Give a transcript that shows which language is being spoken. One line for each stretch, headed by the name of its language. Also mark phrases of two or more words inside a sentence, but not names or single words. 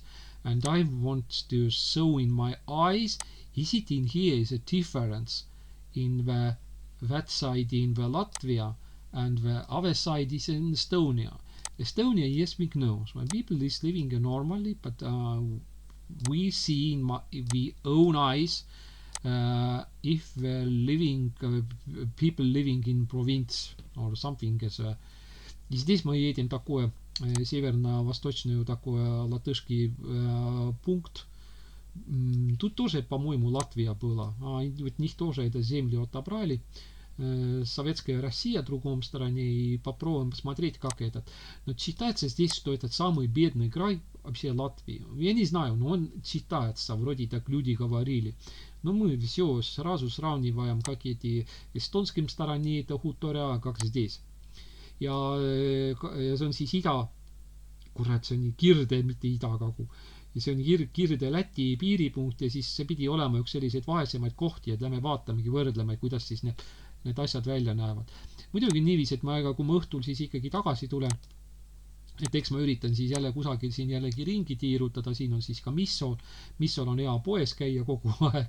English: And I want to show in my eyes, is it in here is a difference in that side in the Latvia and the other side is in Estonia. Estonia, yes, we know, so people is living normally, but we see in the own eyes if people living in province or something as
Russian: здесь мы едем такое северно-восточную такое латышский пункт. Тут тоже, по-моему, Латвия была. Вот них тоже это землю отобрали. Советская Россия в другом стороне, и попробуем посмотреть, как этот. Но считается здесь, что этот самый бедный край вообще Латвии. Я не знаю, но он считается, вроде так люди говорили. Но мы все сразу сравниваем, как эти эстонским стороне это хуторя, как здесь.
Estonian: Ja see on siis kurat, see on Kirde, mitte Ida-Kagu. Ja see on Kirde-Läti piiripunkt ja siis see pidi olema üks selliseid vaesemaid kohti, et lähme vaatamegi, võrdleme, kuidas siis need asjad välja näevad. Muidugi niiviisi, et kui ma õhtul siis ikkagi tagasi tulen, et eks ma üritan siis jälle kusagil siin jällegi ringi tiirutada, siin on siis ka Missol on hea poes käia kogu aeg.